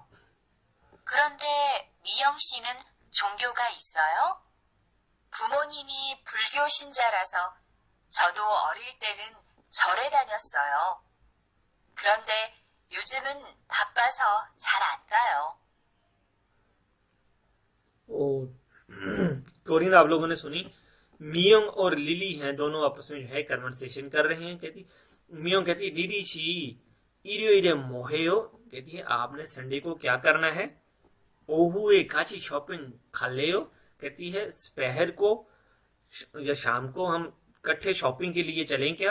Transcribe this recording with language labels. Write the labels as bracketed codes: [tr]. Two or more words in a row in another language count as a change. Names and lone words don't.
[ko] 그런데 미영 씨는 종교가 있어요? 부모님이 불교 신자라서 저도 어릴 때는 절에 다녔어요. 그런데 요즘은 바빠서 잘 안 가요. [hi] कोरियन आप लोगों ने सुनी। मियोंग और लिली हैं, दोनों आपस में जो है कन्वर्सेशन कर रहे हैं। कहती मियोंग कहती है [ko] 릴리 씨 일요일에 뭐 해요, [hi] कहती है आपने संडे को क्या करना है। [ko] 오후에 같이 쇼핑 갈래요, [hi] कहती है दोपहर को या शाम को हम इकट्ठे शॉपिंग के लिए चलें क्या।